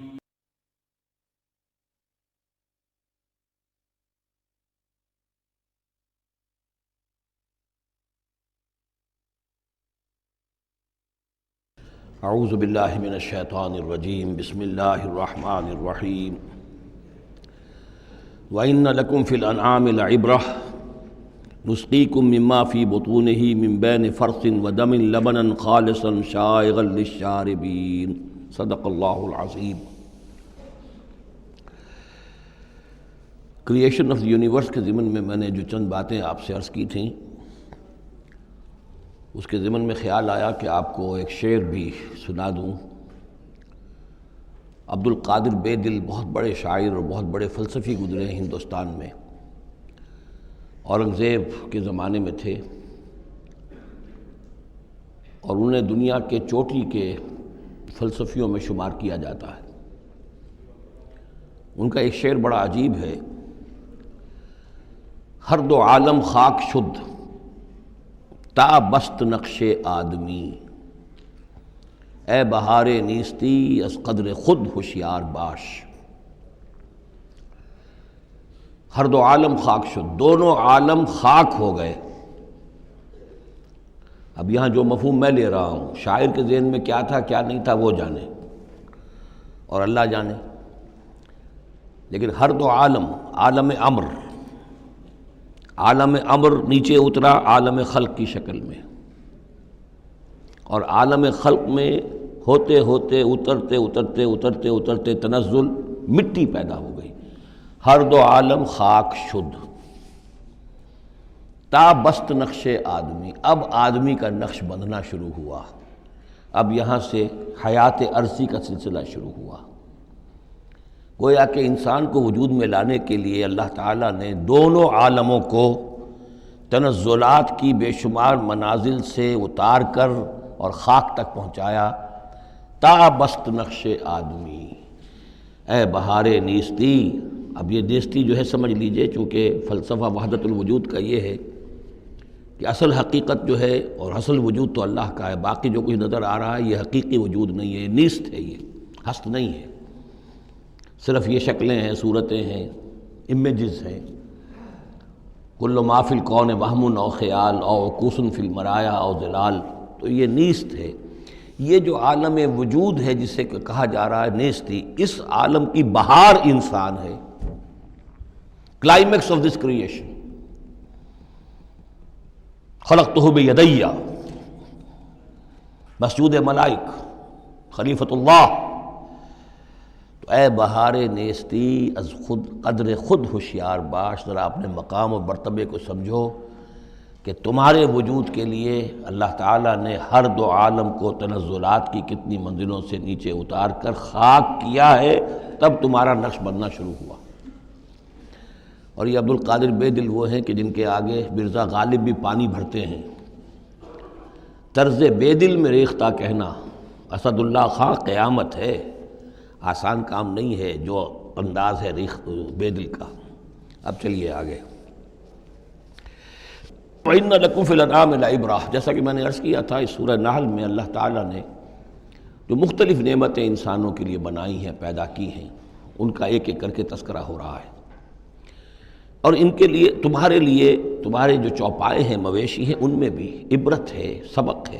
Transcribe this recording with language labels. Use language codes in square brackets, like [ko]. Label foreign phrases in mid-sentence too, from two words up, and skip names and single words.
[ar] اعوذ باللہ من الشیطان الرجیم. بسم اللہ الرحمن الرحیم. وَإِنَّ لَكُمْ فِي الْأَنْعَامِ لَعِبْرَةً نُسْقِيكُم مِّمَّا فِي بُطُونِهِ مِن بَيْنِ فَرْثٍ وَدَمٍ لَبَنًا خَالِصًا شَائِغًا لِلشَّارِبِينَ. صدق اللہ العظیم. [en] creation of the universe [ur] کے ضمن میں نے جو چند باتیں آپ سے عرض کی تھیں، اس کے ضمن میں خیال آیا کہ آپ کو ایک شعر بھی سنا دوں. عبد القادر بے دل بہت بڑے شاعر اور بہت بڑے فلسفی گزرے ہیں ہندوستان میں. اورنگزیب کے زمانے میں تھے اور انہیں دنیا کے چوٹی کے فلسفیوں میں شمار کیا جاتا ہے. ان کا ایک شعر بڑا عجیب ہے: [fa] ہر دو عالم خاک شد تا بست نقش آدمی، اے بہار نیستی از قدر خود ہوشیار باش. ہر دو عالم خاک شد، [ur] دونوں عالم خاک ہو گئے. اب یہاں جو مفہوم میں لے رہا ہوں، شاعر کے ذہن میں کیا تھا کیا نہیں تھا وہ جانے اور اللہ جانے، لیکن ہر دو عالم، عالم امر نیچے اترا عالم خلق کی شکل میں، اور عالم خلق میں ہوتے ہوتے اترتے تنزل مٹی پیدا ہو گئی. [fa] ہر دو عالم خاک شد تا بست نقش آدمی، [ur] اب آدمی کا نقش بندھنا شروع ہوا. اب یہاں سے حیات ارضی کا سلسلہ شروع ہوا. گویا کہ انسان کو وجود میں لانے کے لیے اللہ تعالیٰ نے دونوں عالموں کو تنزلات کی بے شمار منازل سے اتار کر اور خاک تک پہنچایا. [fa] تا بست نقش آدمی، اے بہار نیستی. [ur] اب یہ نیستی جو ہے سمجھ لیجئے، چونکہ فلسفہ وحدت الوجود کا یہ ہے کہ اصل حقیقت جو ہے اور اصل وجود تو اللہ کا ہے، باقی جو کچھ نظر آ رہا ہے یہ حقیقی وجود نہیں ہے، نیست ہے، یہ ہست نہیں ہے، صرف یہ شکلیں ہیں، صورتیں ہیں، امیجز ہیں. [ar] کل ما فی الکون وہم او خیال او عکوس فی المرایا او ظلال. [ur] تو یہ نیست ہے. یہ جو عالم وجود ہے جسے کہا جا رہا ہے نیستی، اس عالم کی بہار انسان ہے، [en] climax of this creation. [ar] خلقتہ بیدی، مسجود ملائک، خلیفۃ اللہ. [fa] تو اے بہار نیستی از خود قدر خود ہوشیار باش. [ur] ذرا اپنے مقام و مرتبے کو سمجھو کہ تمہارے وجود کے لیے اللہ تعالیٰ نے ہر دو عالم کو تنزلات کی کتنی منزلوں سے نیچے اتار کر خاک کیا ہے، تب تمہارا نقش بننا شروع ہوا. اور یہ عبد القادر بے دل وہ ہیں کہ جن کے آگے مرزا غالب بھی پانی بھرتے ہیں. طرز بے دل میں ریختہ کہنا اسد اللہ خاں قیامت ہے. آسان کام نہیں ہے جو انداز ہے بے دل کا. اب چلیے آگے. [ar] وَإِنَّ لَكُمْ فِي الْأَنْعَامِ لَعِبْرَةً. [ur] جیسا کہ میں نے عرض کیا تھا، اس سورہ نحل میں اللہ تعالیٰ نے جو مختلف نعمتیں انسانوں کے لیے بنائی ہیں، پیدا کی ہیں، ان کا ایک ایک کر کے تذکرہ ہو رہا ہے. اور ان کے لیے، تمہارے جو چوپائے ہیں، مویشی ہیں، ان میں بھی عبرت ہے، سبق ہے.